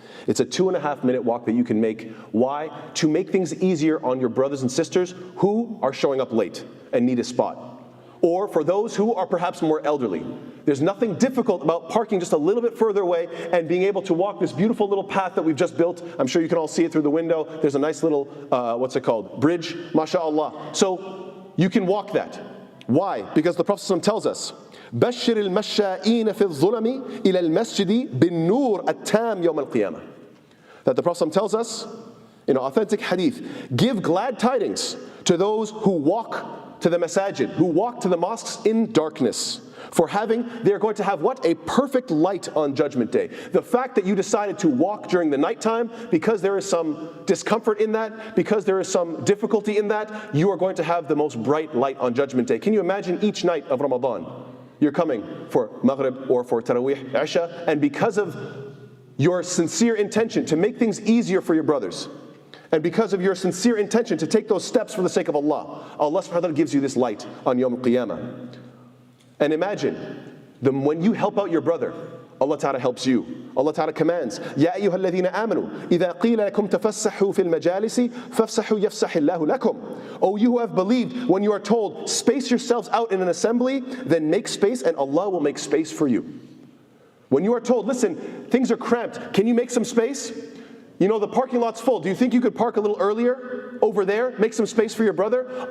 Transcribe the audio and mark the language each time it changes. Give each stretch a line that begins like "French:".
English: It's a 2.5-minute walk that you can make. Why? To make things easier on your brothers and sisters who are showing up late and need a spot. Or for those who are perhaps more elderly. There's nothing difficult about parking just a little bit further away and being able to walk this beautiful little path that we've just built. I'm sure you can all see it through the window. There's a nice little, bridge, mashallah. So you can walk that. Why? Because the Prophet ﷺ tells us,
Arabic: بَشِّرِ الْمَشَّائِينَ فِي الظُّلَمِ إِلَى الْمَسْجِدِ بِالنُّورِ التَّامِ يَوْمَ الْقِيَامَةِ.
English: That the Prophet ﷺ tells us, in an authentic hadith, give glad tidings to those who walk to the masajid, who walk to the mosques in darkness. They're going to have what? A perfect light on Judgment Day. The fact that you decided to walk during the nighttime, because there is some discomfort in that, because there is some difficulty in that, you are going to have the most bright light on Judgment Day. Can you imagine each night of Ramadan? You're coming for Maghrib or for Taraweeh, Isha, and because of your sincere intention to make things easier for your brothers, and because of your sincere intention to take those steps for the sake of Allah, Allah subhanahu wa ta'ala gives you this light on Yawm al-Qiyamah. And imagine, when you help out your brother, Allah Ta'ala helps you. Allah Ta'ala commands,
Arabic: يَا أَيُّهَا الَّذِينَ آمَنُوا إِذَا قِيلَ لَكُمْ تَفَسَّحُوا فِي الْمَجَالِسِ فَافْسَحُوا يَفْسَحِ اللَّهُ لَكُمْ.
English: O you who have believed, when you are told, space yourselves out in an assembly, then make space and Allah will make space for you. When you are told, listen, things are cramped, can you make some space? You know, the parking lot's full. Do you think you could park a little earlier over there, make some space for your brother?